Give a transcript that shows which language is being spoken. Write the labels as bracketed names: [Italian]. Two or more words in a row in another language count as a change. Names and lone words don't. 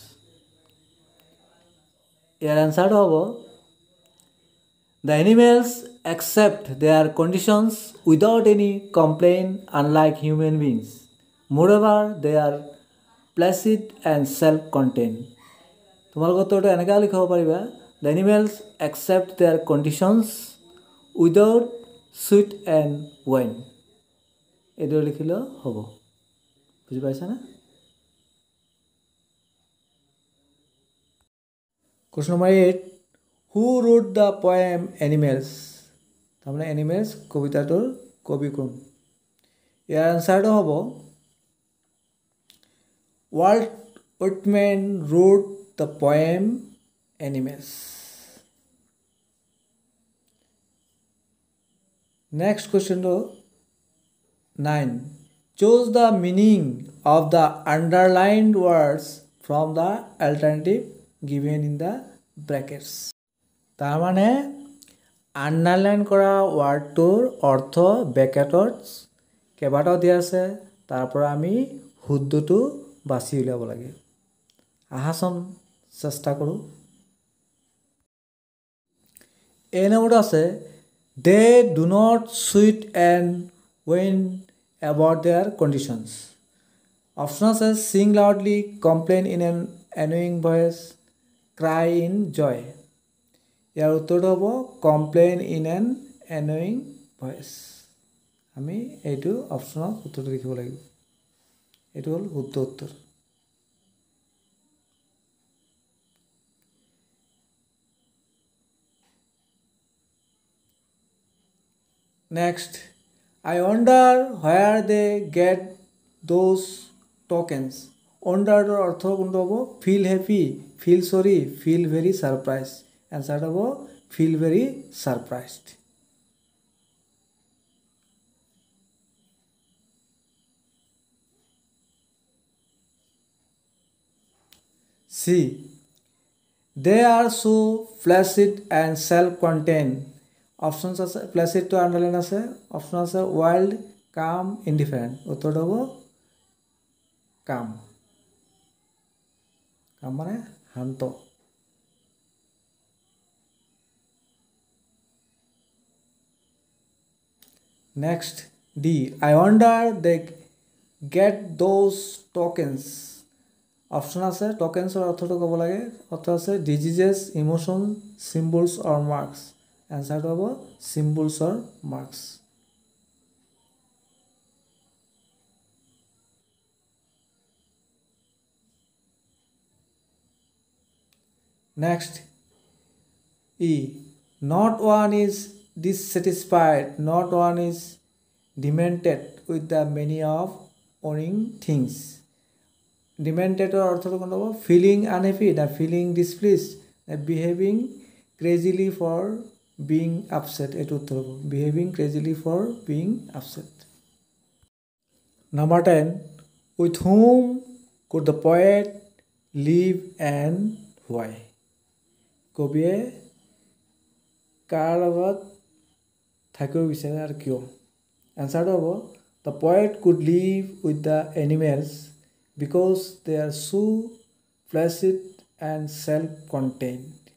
[English] Your answer is the animals accept their conditions without any complaint, unlike human beings. Moreover, they are placid and self-contained. [Assamese] তোমালোকৰ উত্তৰটো এনেকৈ লিখিব পাৰিবা, [English] the animals accept their conditions without sweat and wine. [Assamese] এইদৰে লিখিলেও হ'ব। বুজি পাইছানে? [English] Question number 8. Who wrote the poem Animals? [Assamese] তাৰমানে এনিমেলছ কবিতাটোৰ কবি কোন? ইয়াৰ আনচাৰটো হ'ব [English] Walt Whitman wrote the poem Animals. Next question 9. Choose the meaning of the underlined words from the alternative given in the brackets. [Assamese] তাৰমানে আণ্ডাৰলাইন কৰা ৱাৰ্ডটোৰ অৰ্থ ব্ৰেকেটত কেইবাটাও দিয়া আছে, তাৰ পৰা আমি শুদ্ধটো বাছি উলিয়াব লাগে। আহাচোন চেষ্টা কৰোঁ। এই নম্বৰটো আছে [English] they do not sweat and whine about their conditions. অপশ্যন আছে sing loudly, complain in an annoying voice, cry in joy. [Assamese] ইয়াৰ উত্তৰটো হ'ব [English] complain in an annoying voice. [Assamese] আমি এইটো অপশ্যনত উত্তৰটো লিখিব লাগিব। এইটো হ'ল শুদ্ধ উত্তৰ। [English] Next, I wonder where they get those tokens. [Assamese] Wonderটোৰ অৰ্থ কোনটো হ'ব? [English] Feel happy, feel sorry, feel very surprised. Answer হ'ব feel very surprised. C. They are so placid and self-contained. Options আছে placid to underline আছে, option আছে wild, calm, indifferent. [Assamese] উত্তৰটো হ'ব [English] calm. calm [Assamese] মানে শান্ত। [English] Next, D. I wonder they get those tokens. [Assamese] অপশ্যন আছে টকেন্সৰ অৰ্থটো ক'ব লাগে, অৰ্থ আছে [English] diseases, emotions, symbols or marks. এনচাৰটো হ'ব symbols or marks. Next, E. Not one is dissatisfied, not one is demented with the many of owning things. [Assamese] ডিমেণ্টেডৰ অৰ্থটো কোনটো হ'ব? [English] feeling unhappy, the feeling displease, behaving crazily for being upset. [Assamese] এইটো উত্তৰ হ'ব [English] behaving crazily for being upset. Number 10. With whom could the poet live and why? [Assamese] কবিয়ে কাৰ লগত থাকিব বিচাৰে আৰু কিয়? এনচাৰটো হ'ব [English] the poet could live with the animals because they are so placid and self-contained.